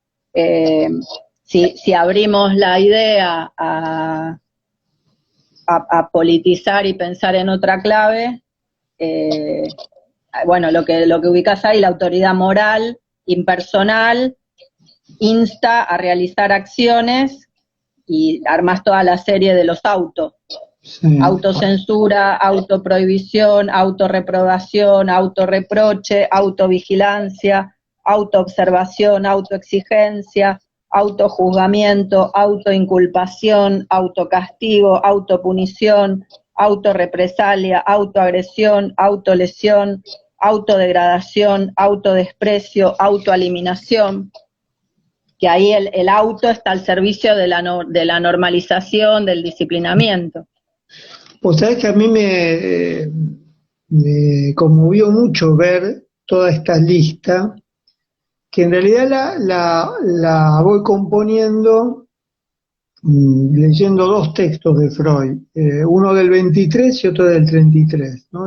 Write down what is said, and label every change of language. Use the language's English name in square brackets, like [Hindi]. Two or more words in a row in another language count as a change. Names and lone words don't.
[Spanish] Si abrimos la idea a politizar y pensar en otra clave, bueno, lo que ubicás ahí, la autoridad moral, impersonal, insta a realizar acciones y armas toda la serie de los autos. Sí. Autocensura, autoprohibición, autorreprobación, autorreproche, autovigilancia, autoobservación, autoexigencia, autojuzgamiento, autoinculpación, autocastigo, autopunición, autorrepresalia, autoagresión, autolesión, autodegradación, autodesprecio, autoeliminación, que ahí el auto está al servicio de la normalización, del disciplinamiento. Pues sabés que a mí me conmovió mucho ver toda esta lista, que en realidad la voy componiendo leyendo dos textos de Freud, uno del 23 y otro del 33, ¿no?